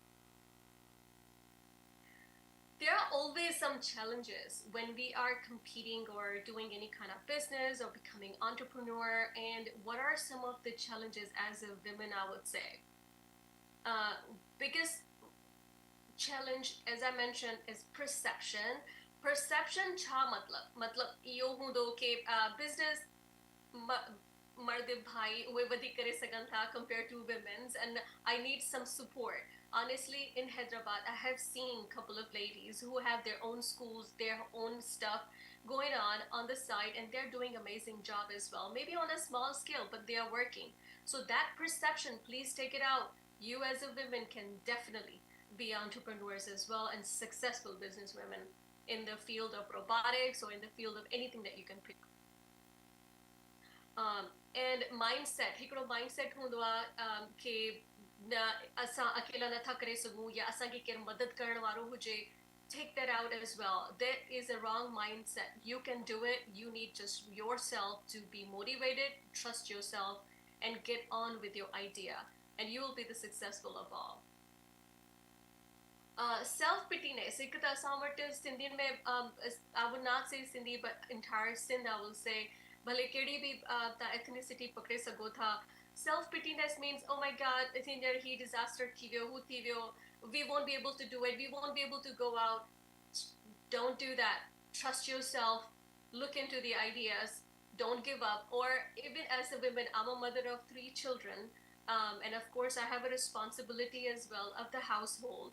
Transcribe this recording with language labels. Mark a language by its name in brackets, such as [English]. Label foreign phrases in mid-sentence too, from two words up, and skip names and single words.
[English] There are always some challenges when we are competing or doing any kind of business or becoming entrepreneur. And what are some of the challenges as a woman, I would say? Biggest challenge, as I mentioned, is perception. [Sindhi] Perception छा मतलब यो हूंदो कि business मर्द भाई उहे वधीक करे सघनि था [English] compared to women's, and I need some support. Honestly, in Hyderabad, I have seen a couple of ladies who have their own schools, their own stuff going on the side, and they're doing amazing job as well. Maybe on a small scale, but they are working. So that perception, please take it out. You as a woman can definitely be entrepreneurs as well and successful business women in the field of robotics or in the field of anything that you can pick. And mindset, [Sindhi] हिकिड़ो mindset हूंदो आहे कि न असां अकेला नथा करे सघूं या असांखे केरु मदद करण वारो हुजे. [English] Take that out as well. That is a wrong mindset. You can do it. You need just yourself to be motivated, trust yourself, and get on with your idea, and you will be the successful of all. Self pityness. [Sindhi] हिकु त असां वटि सिंधियुनि में [English] I would not say Sindhi, but entire Sindh I will say. [Sindhi] भले कहिड़ी बि तव्हां ethnicity पकड़े सघो था. [English] Self pityness means, oh my God, he disaster [Sindhi] थी वियो, हू थी वियो. [English] We won't be able to do it. We won't be able to go out. Don't do that. Trust yourself. Look into the ideas. Don't give up. Or even as a woman, I'm a mother of 3 children. And of course, I have a responsibility as well of the household.